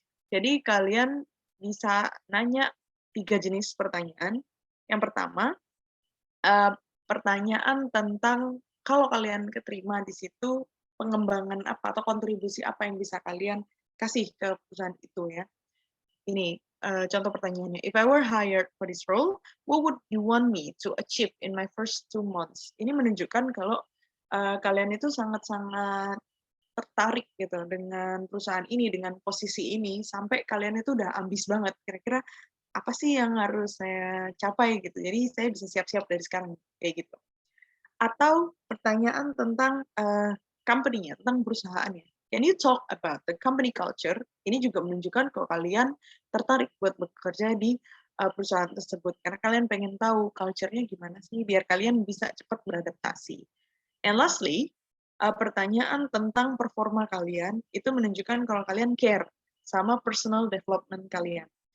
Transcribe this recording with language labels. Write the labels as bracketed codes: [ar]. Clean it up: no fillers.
[id] Jadi kalian bisa nanya 3 jenis pertanyaan. Yang pertama, pertanyaan tentang kalau kalian keterima di situ, pengembangan apa atau kontribusi apa yang bisa kalian kasih ke perusahaan itu ya. Ini contoh pertanyaannya. [en] If I were hired for this role, what would you want me to achieve in my first 2 months? [id] Ini menunjukkan kalau kalian itu sangat-sangat tertarik gitu dengan perusahaan ini, dengan posisi ini, sampai kalian itu udah ambis banget. Kira-kira apa sih yang harus saya capai gitu. Jadi saya bisa siap-siap dari sekarang kayak gitu. Atau pertanyaan tentang company-nya, tentang perusahaannya. [en] Can you talk about the company culture? [id] Ini juga menunjukkan kalau kalian tertarik buat bekerja di perusahaan tersebut karena kalian pengen tahu culture-nya gimana sih biar kalian bisa cepat beradaptasi. [en] And lastly, [id] pertanyaan tentang performa kalian itu menunjukkan kalau kalian care sama personal development kalian.